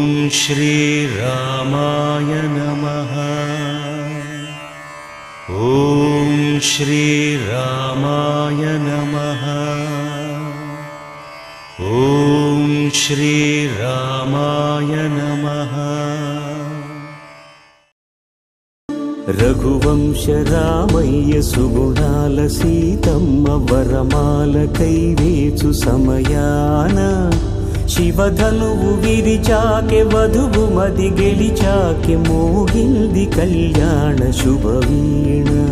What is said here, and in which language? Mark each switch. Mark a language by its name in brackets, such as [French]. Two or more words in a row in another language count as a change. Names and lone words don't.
[Sanskrit] श्रीरामाय नमः। ॐ श्रीरामाय नमः। ॐ श्रीरामाय नमः। [Telugu] రఘువంశ రామయ్య సుగుణాల సీతమ్మ వరమాల కైవేచు సమయాన శివధనువు విరిచాకె వధువు మది గెలిచాకె మోగింది కళ్యాణ శుభవీణ.